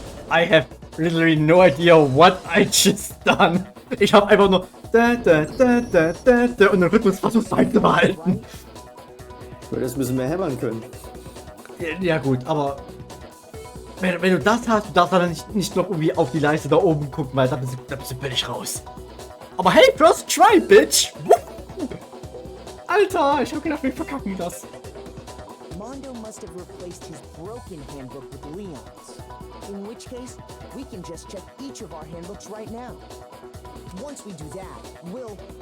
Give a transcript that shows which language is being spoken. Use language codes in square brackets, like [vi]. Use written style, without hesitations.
[en] I have literally no idea what I just done. [de] Ich habe einfach nur und den Rhythmus versucht beizubehalten. Weil das müssen wir hämmern können. Ja gut, aber wenn du das hast, du darfst dann nicht noch irgendwie auf die Leiste da oben gucken, weil da bist du völlig raus. [en] Aber hey, first try, bitch! [de] Alter, ich hab gedacht, wir verkacken das. [en] Mondo must have replaced his broken handbook with Leon's. In which case, we can just check each of our handbooks right now. Once we do that, we'll...